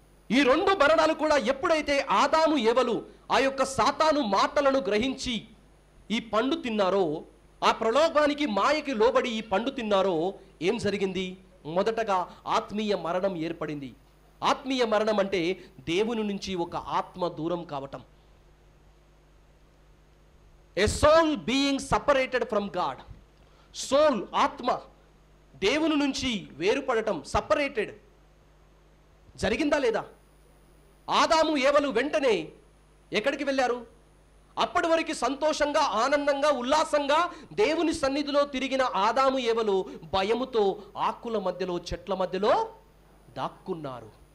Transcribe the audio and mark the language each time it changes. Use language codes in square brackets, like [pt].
[te] ఈ 2 మరణాలు కూడా ఎప్పుడైతే ఆదాము ఏవలు ఆ యొక్క సాతాను మాటలను గ్రహించి ఈ పండు తిన్నారో, ఆ ప్రలోభానికి, మాయకి లోబడి ఈ పండు తిన్నారో, ఏం జరిగింది? మొదటగా ఆత్మీయ మరణం ఏర్పడింది. ఆత్మీయ మరణం అంటే దేవుని నుంచి ఒక ఆత్మ దూరం కావటం. [en] A soul being separated from God. [te] Soul, ఆత్మ దేవుని నుంచి వేరుపడటం, సపరేటెడ్ జరిగిందా లేదా? ఆదాము ఏవలు వెంటనే ఎక్కడికి వెళ్ళారు? అప్పటి వరకు సంతోషంగా, ఆనందంగా, ఉల్లాసంగా దేవుని సన్నిధిలో తిరిగిన ఆదాము ఏవలు భయముతో ఆకుల మధ్యలో, చెట్ల మధ్యలో దాక్కున్నారు.